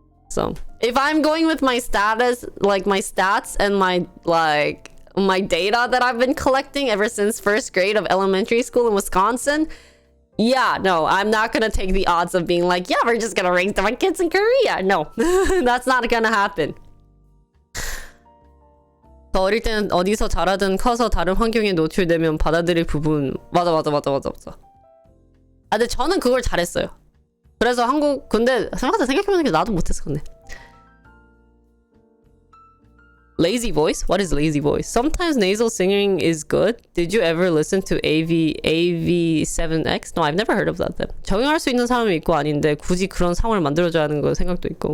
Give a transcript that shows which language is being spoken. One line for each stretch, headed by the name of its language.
English: So if I'm going with my status, like my stats and my data that I've been collecting ever since first grade of elementary school in Wisconsin, yeah, no, I'm not gonna take the odds of being like, yeah, we're just gonna raise my kids in Korea. No, that's not gonna happen.
Korean: 저 어릴 때는 어디서 자라든 커서 다른 환경에 노출되면 받아들일 부분 맞아. 근데 저는 그걸 잘했어요. 그래서 근데 생각해보니까 나도 못했어.
English: 근데 lazy voice? What is lazy voice? Sometimes nasal singing is good. Did you ever listen to AV7X? No, I've never heard of that.
Korean: 적용할 수 있는 사람이 있고 아닌데 굳이 그런 상황을 만들어줘야 하는 거 생각도 있고.